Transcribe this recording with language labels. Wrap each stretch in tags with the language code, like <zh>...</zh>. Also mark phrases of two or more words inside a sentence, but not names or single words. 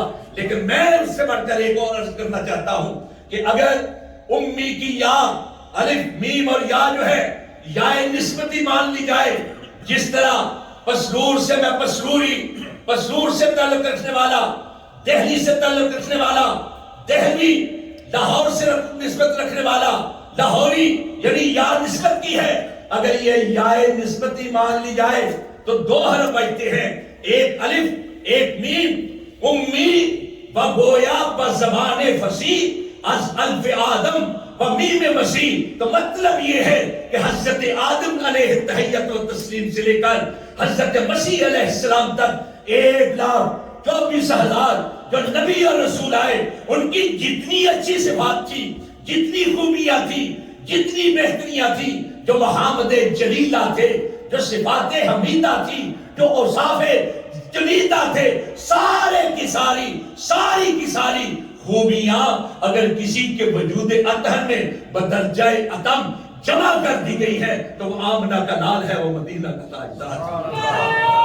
<ur>لیکن میں اس سے بڑھ کر ایک اور عرض کرنا چاہتا ہوں کہ اگر امی کی یا الف میم اور یا جو ہے یا نسبتی مان لی جائے، جس طرح پسرور سے میں پسروری، پسرور سے تعلق رکھنے والا، دہلی سے تعلق رکھنے والا دہلی، لاہور سے نسبت رکھنے والا لاہوری، یعنی یا نسبت کی ہے۔ اگر یہ یا نسبتی مان لی جائے تو دو حرف بچتے ہیں، ایک الف ایک میم۔</ur> <fa>امی و گویا و زبان فصیح از الف آدم و میم مسیح۔</fa> <ur>تو مطلب یہ ہے کہ حضرت آدم علیہ تحیت و تسلیم سے لے کر حضرت مسیح</ur> <ar>علیہ السلام</ar> <ur>تک 1,24,000 جو نبی اور رسول آئے، ان کی جتنی اچھی صفات تھی، جتنی خوبیاں تھی، جتنی بہتریاں تھی، جو محامد جلیلہ تھے، جو صفات حمیدہ تھی، جو اوصاف جلیلہ تھے، سارے کی ساری خوبیاں اگر کسی کے وجود اطہر میں بدرجہ اتم جمع کر دی گئی ہے تو وہ آمنہ کا نال ہے، وہ مدینہ کا تاجدار ہے۔</ur>